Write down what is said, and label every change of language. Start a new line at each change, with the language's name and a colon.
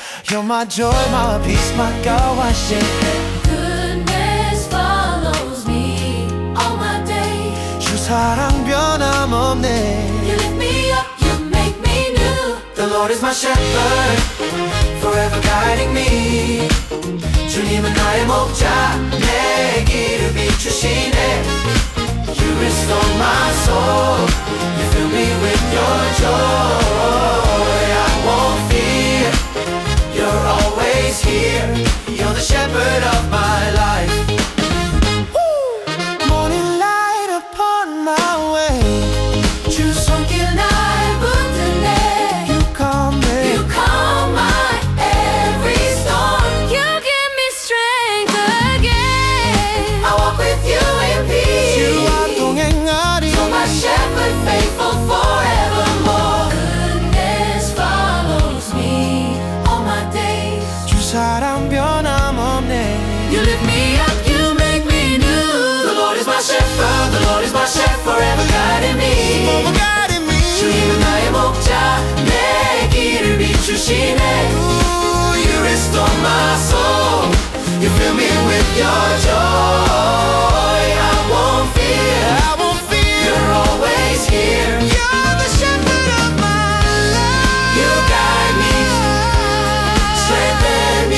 English: You're my joy, my peace, my God, why shake? Goodness follows me all my days.
Korean: 주 사랑 변함없네.
English: You lift me up, you make me new. The Lord is my shepherd, forever guiding me.
Korean: 주님은 나의 목자, 내 길을 비추시네.
English: You restore my soul, you fill me with your joy. I won't fear, you're always here. You're the shepherd of my life. Morning light upon my way.
Korean: 주 손길 날 붙드네.
English: You calm me. You calm my every storm. You give me strength again. I walk with you in peace.
Korean: 주와 동행하리.
English: So my shepherd faithful forevermore. Goodness follows me all my days.
Korean: 주 사랑 변함없네.
English: You lift me up, you make me new. The Lord is my shepherd, the Lord is my shepherd, forever guiding me. Forever guiding me.
Korean: 주님은 나의 목자, 내 길을 비추시네.
English: Ooh, you restore my soul, you fill me with your joy. I won't fear, I won't fear. You're always here. You're the shepherd of my life. You guide me, strengthen me.